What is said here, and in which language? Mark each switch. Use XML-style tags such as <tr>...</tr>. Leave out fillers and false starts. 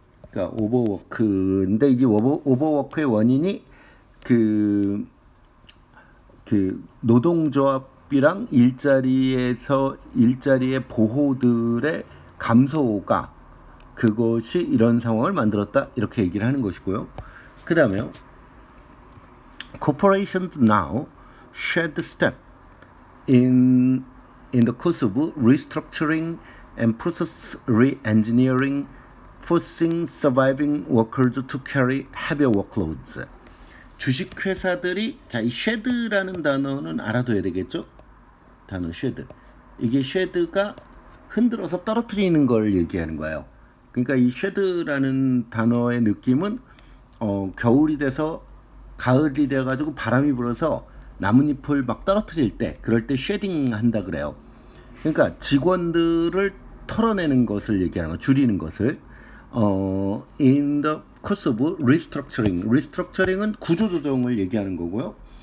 <ko>그러니까 overwork인데 이게 overwork의 원인이 그 노동조합이랑 일자리의 보호들의 감소가, 그것이 이런 상황을 만들었다, 이렇게 얘기를 하는 것이고요. 그 다음에요.</ko> <en>Corporations now should step in the course of restructuring and process re-engineering, forcing surviving workers to carry heavier workloads.</en> <ko>주식회사들이, 자, 이 shed라는 단어는 알아둬야 되겠죠? 단어 shed. 이게 shed가 흔들어서 떨어뜨리는 걸 얘기하는 거예요. 그러니까 이 shed라는 단어의 느낌은 겨울이 돼서 가을이 돼가지고 바람이 불어서 나뭇잎을 막 떨어뜨릴 때, 그럴 때 shedding 한다 그래요. 그러니까 직원들을 털어내는 것을 얘기하는 거, 줄이는 것을.</ko> <en>In the course of restructuring.</en> <ko>restructuring은 구조조정을 얘기하는 거고요.</ko>